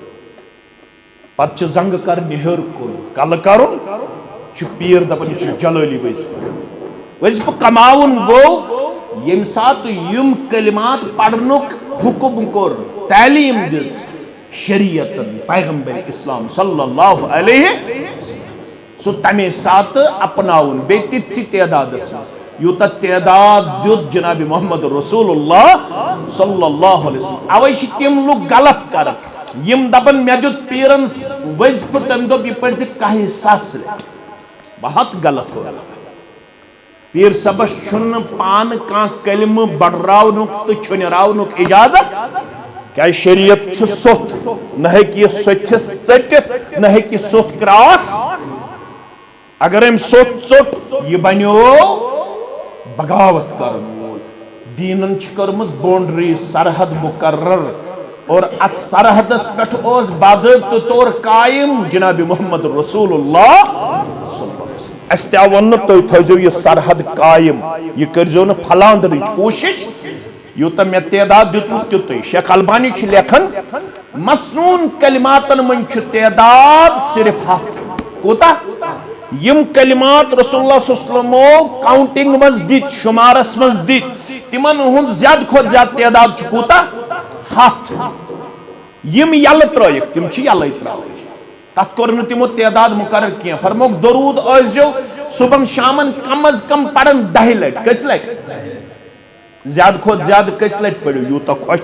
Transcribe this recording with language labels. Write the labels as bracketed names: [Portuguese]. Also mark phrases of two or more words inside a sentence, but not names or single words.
[Kashmiri] پتہٕ چھِ زنٛگہٕ کرنہِ ہیوٚر کُن کلہٕ کرُن چھُ پیٖر دپان یہِ چھُ جلٲلی وظیفہ کماوُن گوٚو ییٚمہِ ساتہٕ یِم کلمات پرنُک حکم کوٚر تعلیٖم دِژ شریعتن پیغمبر اسلام [Arabic] صلی اللہ علیہ [Kashmiri] سُہ تمے ساتہٕ اپناوُن بیٚیہِ تِتسٕے تعدادس منٛز یوٗتاہ تعداد دیُت جناب محمد رسول اللہ [Arabic] صلی اللہ علیہ وسلم [Kashmiri] اوے چھِ تِم لُکھ غلط کران یم دپن مےٚ دیُت پیٖرن وظیفہٕ تٔمۍ دوٚپ یہِ پٔرۍ زِ کاہہِ ساسہِ رۄپیہِ بہت غلط ہو پیٖر صٲبس چھُنہٕ پانہٕ کانٛہہ کلمہٕ بڑراونُک تہٕ چھُنراونُک اجازت کیٛازِ شریعت چھُ سوٚتھ نہ ہیٚکہِ یہِ سوٚتھِس ژٔٹِتھ نہ ہیٚکہِ یہِ سوٚتھ کراس اگر أمۍ سوٚتھ ژوٚٹ یہِ بنیو بغاوت کرن وول دیٖنن چھِ کٔرمٕژ باونڈری سرحد مقرر اور ات سرحدس پٮ۪ٹھ اوس باضٲبطہٕ طور قائم جناب محمد رسول اللہ [Arabic] صلی اللہ علیہ وسلم [Kashmiri] اس تہِ آو وننہٕ تُہۍ تھٲیزیو یہِ سرحد قائم یہِ کٔرزیو نہٕ پھلاندرٕچ کوٗشش یوٗتاہ مےٚ تعداد دیُتمُت تیُتُے شیخ البانی چھُ لیکھان مسنون کلماتن منٛز چھُ تعداد صرف 7 کوٗتاہ یم کلمات رسول اللہ [Arabic] صلی اللہ علیہ وسلمو [Kashmiri] کاؤنٹنگ مز دِتۍ شمارس مز دِتۍ تمن ہُنٛد زیادٕ کھۄتہٕ زیادٕ تعداد چھُ کوٗتاہ 7 یم یلہٕ ترٲیِکھ تِم چھِ یلے ترٛاوٕنۍ تتھ کوٚر نہٕ تِمو تعداد مقرر کینٛہہ فرموکھ درود ٲسۍزیو صبحن شامن کم از کم پرن 10 لٹہِ کٔژِ لٹہِ زیادٕ کھۄتہٕ زیادٕ کٔژِ لٹہِ پٔرِو یوٗتاہ خۄش